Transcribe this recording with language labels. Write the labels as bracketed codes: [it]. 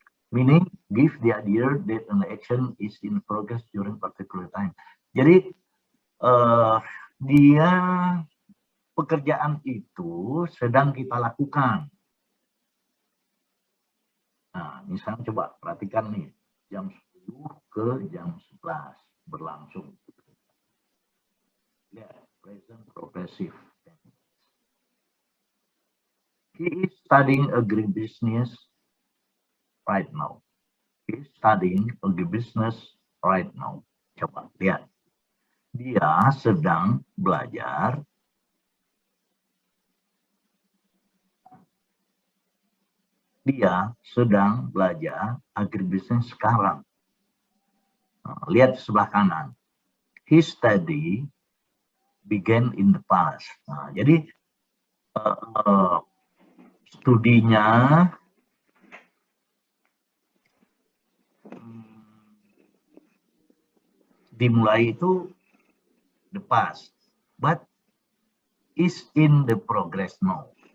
[en] Meaning, give the idea that an action is in progress during particular time. [id] Jadi, dia pekerjaan itu sedang kita lakukan. Nah, misalnya coba perhatikan nih, jam 10 ke jam 11 berlangsung. [en] Ya, present progressive. He is studying agribusiness right now. He is studying agribusiness right now. [id] Coba lihat. Dia sedang belajar. Dia sedang belajar agribisnis sekarang. Lihat di sebelah kanan. [en] His study began in the past. [id] Nah, jadi studinya dimulai itu [en] the past, but is in the progress now.